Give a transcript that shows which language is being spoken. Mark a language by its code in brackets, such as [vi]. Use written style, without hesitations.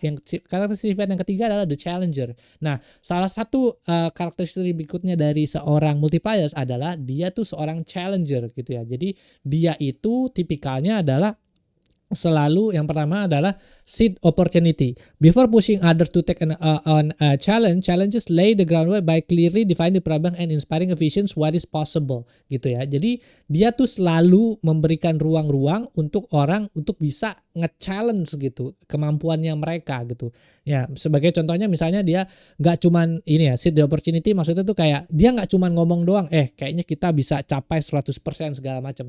[id] Yang karakter sifat yang ketiga adalah the challenger. Nah, salah satu karakteristik berikutnya dari seorang multipliers adalah dia tuh seorang challenger gitu ya. Jadi dia itu tipikalnya adalah selalu, yang pertama adalah seed opportunity. [en] Before pushing others to take on a challenge, challenges lay the groundwork by clearly defining the problem and inspiring visions what is possible [id] gitu ya. Jadi dia tuh selalu memberikan ruang-ruang untuk orang untuk bisa nge-challenge gitu kemampuannya mereka gitu. Ya, sebagai contohnya misalnya dia nggak cuman ini ya, seed the opportunity, maksudnya tuh kayak dia nggak cuman ngomong doang, kayaknya kita bisa capai 100% segala macam.